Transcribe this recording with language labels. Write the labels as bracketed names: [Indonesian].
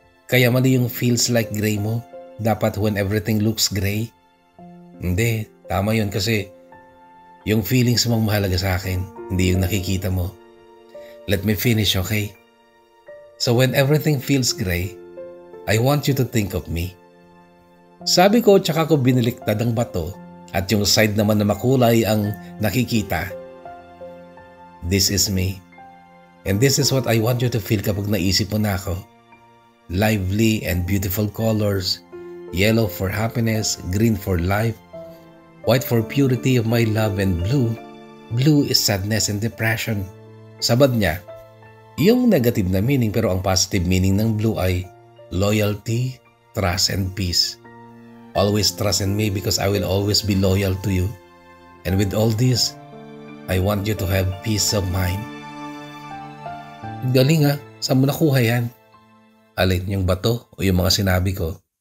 [Filipino] Kaya mali yung [English] feels like gray mo. Dapat when everything looks gray. [Filipino] Hindi, tama yun kasi yung feelings mong mahalaga sa akin, hindi yung nakikita mo. [English] Let me finish, okay? So when everything feels gray, I want you to think of me. [Filipino] Sabi ko tsaka ko biniliktad ang bato at yung side naman na makulay ang nakikita. [English] This is me. And this is what I want you to feel [Filipino] kapag naisip mo na ako. [English] Lively and beautiful colors. Yellow for happiness, green for life, white for purity of my love, and blue is sadness and depression. [Filipino] Sabad niya, yung negative na meaning pero ang positive meaning ng blue ay [English] loyalty, trust, and peace. Always trust in me because I will always be loyal to you. And with all this, I want you to have peace of mind. [Filipino] Galing ha, saan mo nakuha yan? Alin, yung bato o yung mga sinabi ko?